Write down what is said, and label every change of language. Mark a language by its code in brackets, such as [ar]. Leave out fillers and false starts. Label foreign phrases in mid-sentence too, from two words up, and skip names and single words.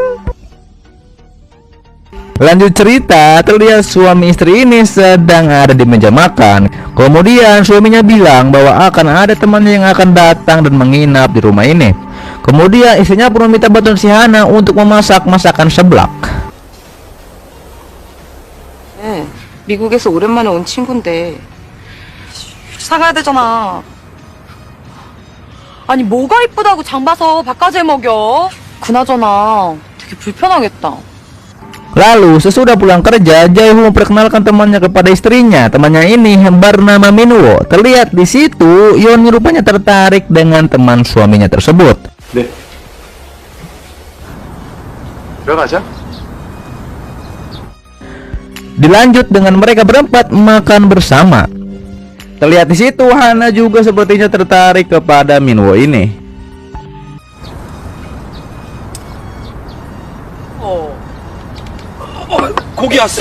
[id] Lanjut cerita, terlihat suami istri ini sedang ada di meja makan. Kemudian suaminya bilang bahwa akan ada temannya yang akan datang dan menginap di rumah ini. Kemudian istrinya pun meminta bantuan si Hana untuk memasak masakan seblak. [ko] 네, 미국에서 오랜만에 온 친구인데 사가야 되잖아. 아니 뭐가 이쁘다고 장 봐서 밥까지 해 먹여. 그나저나 되게 불편하겠다. [id] Lalu sesudah pulang kerja, Jae-hoo memperkenalkan temannya kepada istrinya. Temannya ini bernama Min-woo. Terlihat di situ Yeon-mi rupanya tertarik dengan teman suaminya tersebut. [ko] 네. 들어가자. [id] Dilanjut dengan mereka berempat makan bersama. Terlihat di situ Hana juga sepertinya tertarik kepada Min-woo ini. [ko] 고기 왔어.